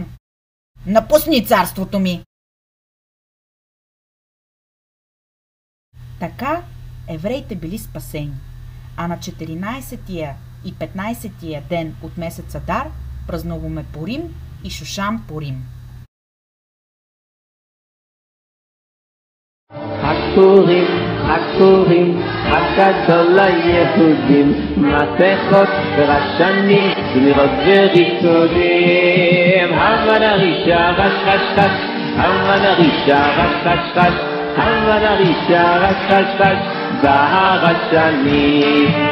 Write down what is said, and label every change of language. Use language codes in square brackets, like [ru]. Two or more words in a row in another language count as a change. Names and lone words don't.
[bg] Напусни царството ми! Така евреите били спасени, а на 14-тия и 15-тия ден от месец Адар празнуваме Пурим и Шушан Пурим. [he] Purim, Purim, הגדול ליהודים, מסכות ורשנים, זמירות וריקודים. המן הרישה רש רש רש, המן הרישה רש רש רש, המן הרישה רש רש רש, והרשנים.